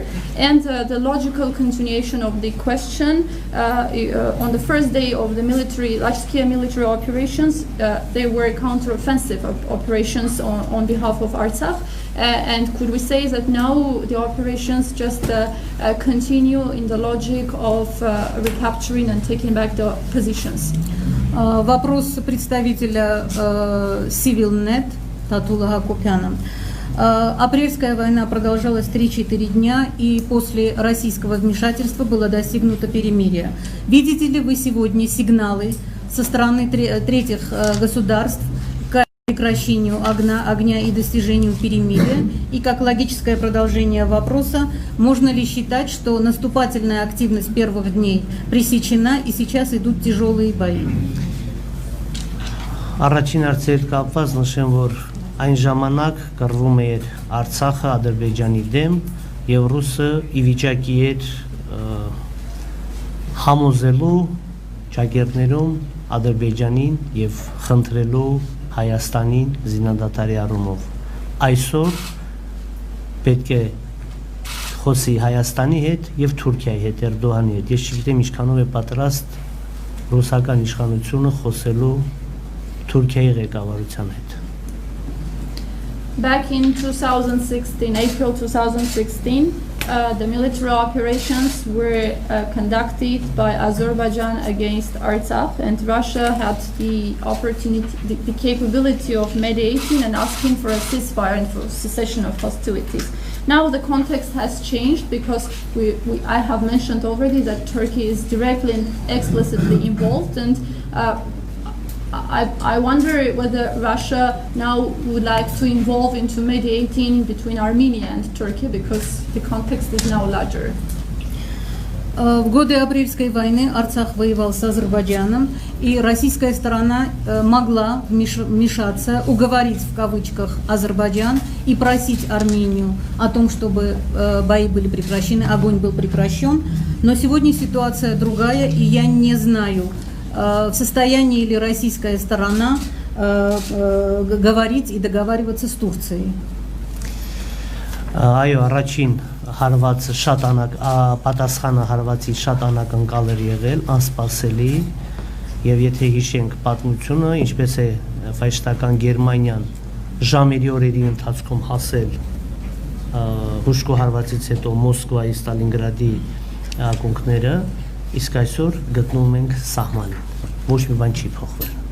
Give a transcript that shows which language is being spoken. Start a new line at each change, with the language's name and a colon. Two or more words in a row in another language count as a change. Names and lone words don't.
English: And the logical continuation of the question, on the first day of the large-scale military operations, there were counter-offensive operations on behalf of Artsakh. And could we say that now the operations just continue in the logic of recapturing and taking back the positions?
Russian: Вопрос представителя CivilNet Татула Hakobyan. Апрельская война продолжалась 3-4 дня, и после российского вмешательства было достигнуто перемирие. Видите ли вы сегодня сигналы со стороны третьих государств к прекращению огня и достижению перемирия? И как логическое продолжение вопроса, можно ли считать, что наступательная активность первых дней пресечена и сейчас идут тяжелые бои?
Armenian: Առաջին հարցեր կապված նշեմ, որ այն ժամանակ կռվում էր Արցախը Ադրբեջանի դեմ եւ ռուսը ի վիճակի էր համոզելու ճակերտներում Ադրբեջանին եւ խնդրելու Հայաստանին զինադատարի առումով։ Այսօր պետք է խոսի Հայաստանի հետ եւ Թուրքիայի հետ, Էրդողանի հետ։ Ես չգիտեմ ինչքանով է պատրաստ ռուսական իշխանությունը խոսելու Թուրքիայի ղեկավարության հետ։
English: Back in 2016, April 2016, the military operations were conducted by Azerbaijan against Artsakh, and Russia had the opportunity, the capability of mediating and asking for a ceasefire and for cessation of hostilities. Now the context has changed because I have mentioned already that Turkey is directly and explicitly involved, and I wonder whether Russia now would like to involve into mediating between Armenia and Turkey, because the context is now larger.
Russian: В годы апрельской войны Арцах воевал с Азербайджаном, и российская сторона могла вмешаться, уговорить в кавычках Азербайджан и просить Армению о том, чтобы бои были прекращены, огонь был прекращен. Но сегодня ситуация другая, и я не знаю, в состоянии ли российская сторона говорить и договариваться с Турцией.
Armenian: Այո, առաջին հարվածը շատ պատասխանը հարվածի շատ անակնկալ էր եղել, անսպասելի, եւ եթե հիշենք պատմությունը, ինչպես է ֆաշիստական Գերմանիան ժամերի օրերի ընթացքում հասել հուշկու հարվածից հետո Մոսկվայի, Ստալինգրադի ակունքները, իսկ այսօր գտնվում ենք սահմանին, ոչ մի բան չի փոխվել։